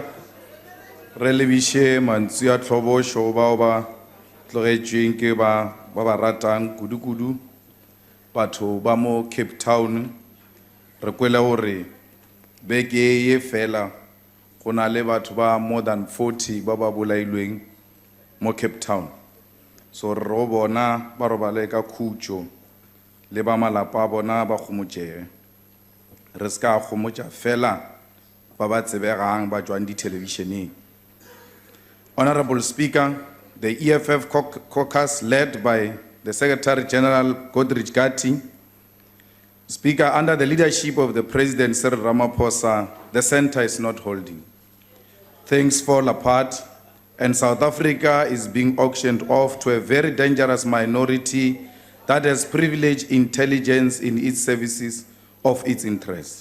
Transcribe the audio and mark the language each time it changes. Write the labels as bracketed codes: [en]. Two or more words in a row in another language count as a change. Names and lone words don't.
[nso] Re lebishe mantswe a tlhobosho bao ba tlogetšweng ke ba ratang kudu-kudu batho ba mo Cape Town. Re kwele gore beke ye fela go na le batho ba [en] more than [nso] 40 ba ba bolailweng mo Cape Town. So re bona ba robale ka khutšo le ba malapa a bona ba gomotšege. Re ska gomotša fela ba ba tsebegang ba tšwang di-televisioneng. [en] Honorable Speaker, the EFF caucus led by the Secretary General Godrich Gatti, Speaker, under the leadership of the President Cyril Ramaphosa, the center is not holding. Things fall apart and South Africa is being auctioned off to a very dangerous minority that has privileged intelligence in its services of its interests.